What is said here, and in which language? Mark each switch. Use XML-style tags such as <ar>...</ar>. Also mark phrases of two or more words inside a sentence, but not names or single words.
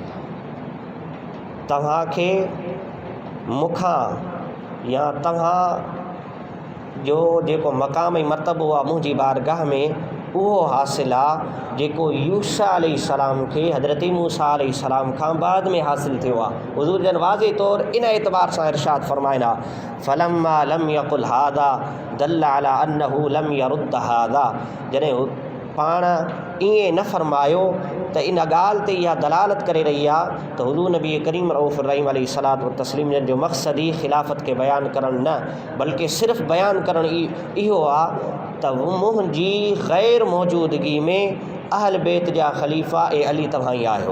<sd>तव्हांखे मूंखां या तव्हां जो जेको मक़ाम ऐं मर्तबो आहे मुंहिंजी बारगाह में उहो हासिल आहे जेको यूशा अलैहिस्सलाम खे हज़रत मूसा अलैहिस्सलाम खां बाद में हासिल थियो आहे। हुज़ूर जन वाज़े तौर इन एतबार सां इरशाद फ़रमाइना</sd> <ar>فلما لم يقل هذا دل على أنه لم يرد هذا,</ar> <sd>जॾहिं पाण ईअं न फ़रमायो त इन ॻाल्हि ते इहा दलालत करे रही आहे त हुज़ूर नबी करीम रऊफ़ुर रहीम अलैहिस्सलातु व तस्लीम जन जो मक़सदु ई ख़िलाफ़त खे बयानु करणु न, बल्कि सिर्फ़ु बयानु करणु इहो आहे त मुंहिंजी ग़ैर मौजूदगी में अहल बैत जा ख़लीफ़ा ए अली तव्हां ई आहियो।</sd>